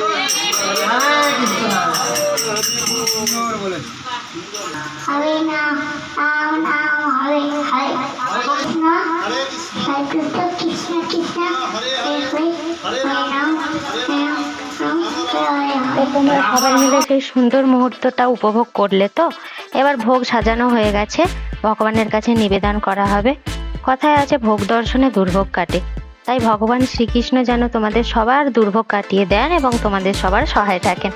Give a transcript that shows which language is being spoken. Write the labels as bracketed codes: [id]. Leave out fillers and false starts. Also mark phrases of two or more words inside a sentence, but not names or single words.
[sa] Hare Nam Ram Nam Hare Hare Krishna Hare Krishna Krishna Krishna Hare Hare Hare Ram Ram Ram Hare Hare [bn] তোমরা সবাই মিলে সেই সুন্দর মুহূর্তটা উপভোগ করলে তো। এবার ভোগ সাজানো হয়ে গেছে, ভগবানের কাছে নিবেদন করা হবে। কথায় আছে ভোগ দর্শনে দুর্ভোগ কাটে, তাই ভগবান শ্রীকৃষ্ণ যেন তোমাদের সবার দুর্ভোগ কাটিয়ে দেন এবং তোমাদের সবার সহায় থাকেন।